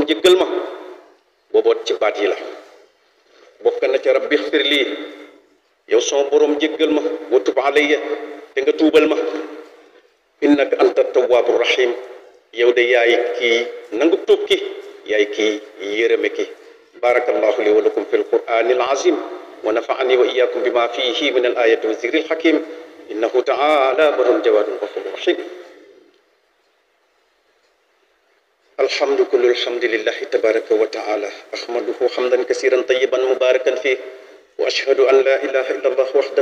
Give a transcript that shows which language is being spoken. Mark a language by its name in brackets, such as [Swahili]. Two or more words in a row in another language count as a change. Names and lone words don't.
[Wolof] jéggal ma booboot ci baat yi la bokk na ci [Arabic] رب اغفر لي [Wolof] yow sama borom jéggal ma [Arabic] وتب علي [Wolof] te nga tuubal ma [Arabic] إنك أنت التواب الرحيم [Wolof] yow de yaay kii nangu tuub ki yaay kii yërëme ki [Arabic] بارك الله لي ولكم في القرآن العظيم ونفعني وإياكم بما فيه من الآيات والذكر الحكيم إنه تعالى بر جواد غفور رحيم الحمد كل الحمد لله تبارك وتعالى أحمده حمدا كثيرا طيبا مباركا فيه وأشهد أن لا إله إلا الله وحده